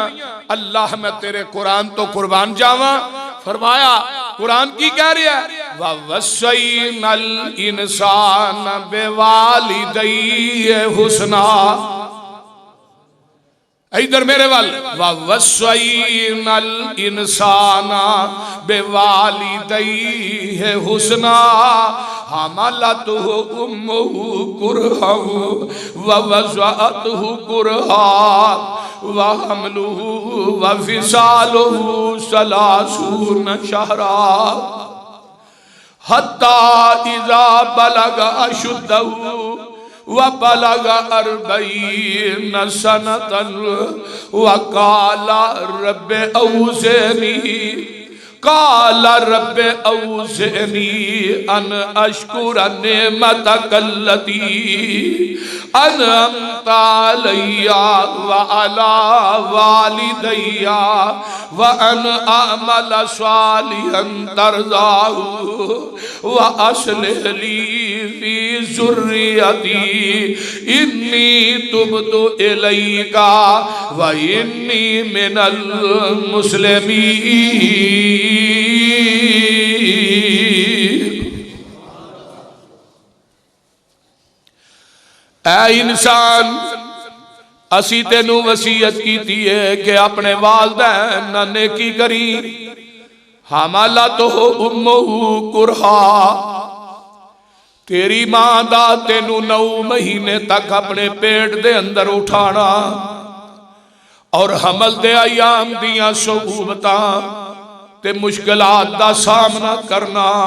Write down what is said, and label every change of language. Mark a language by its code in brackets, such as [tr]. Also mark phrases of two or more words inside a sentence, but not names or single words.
[pa] ਅੱਲਾਹ ਮੈਂ ਤੇਰੇ ਕੁਰਾਨ ਤੋ ਕੁਰਬਾਨ ਜਾਵਾ। ਫ਼ਰਮਾਇਆ ਕੁਰਾਨ ਕੀ ਕਹਿ ਰਿਹਾ ਹੈ [ar] ووصينا الإنسان بوالديه حسنا. [pa] ਇਧਰ ਮੇਰੇ ਵੱਲ [ar] ووصينا الإنسان بوالديه حسنا حملته أمه كرها ووضعته كرها وحمله وفصاله ثلاثون شهرا حتى إذا بلغ أشده و بلغ 40 سنة و قال رب أوزعني قال رب أوزعني أن أشكر نعمتك التي أنعمت علي و على والدي و أن أعمل صالحا ترضاه و أصلح لي في ذريتي إني تبت إليك و إني من المسلمين. [pa] ਐ ਇਨਸਾਨ ਅਸੀ ਤੈਨੂੰ ਵਸੀਅਤ ਕੀ ਹੈ ਕਿ ਆਪਣੇ ਵਾਲਿਦੈਨ ਨਾਲ ਨੇਕੀ ਕਰੀ। [ar] حملته أمه كرها [pa] ਤੇਰੀ ਮਾਂ ਦਾ ਤੈਨੂੰ 9 ਮਹੀਨੇ ਤੱਕ ਆਪਣੇ ਪੇਟ ਦੇ ਅੰਦਰ ਉਠਾਣਾ ਔਰ ਹਮਲ ਦੇ ਅਯਾਮ ਦੀਆਂ ਸਊਬਤਾਂ ਤੇ ਮੁਸ਼ਕਿਲਾਤ ਦਾ ਸਾਮਣਾ ਕਰਨਾ।